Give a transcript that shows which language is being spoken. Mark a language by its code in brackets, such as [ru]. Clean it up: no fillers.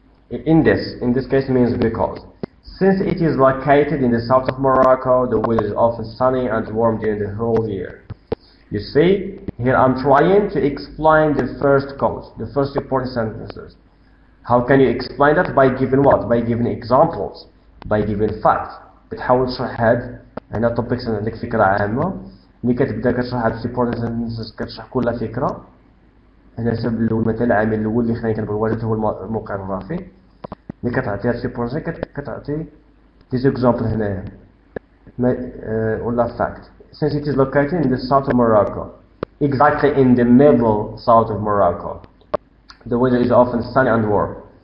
[en] In this case means because. Since it is located in the south of Morocco, the weather is often sunny and warm during the whole year. You see, here I'm trying to explain the first cause, the first supporting sentences. How can you explain that? By giving what? By giving examples, by giving facts. [ar] بتحاول تشرح هاد هنا topics عندك فكرة عامة، ملي كتبدا كتشرح هاد supporting sentences كتشرح كل فكرة. هنا السبب الأول مثلا العامل الأول اللي خلاني كنبغي الواجد هو الموقع الجغرافي. ملي كتعطي هاد supporting كتعطي [en] these example [ar] هنايا ولا fact. [en] Since it is located in the south of Morocco, exactly in the middle south of Morocco, the weather is often sunny and warm.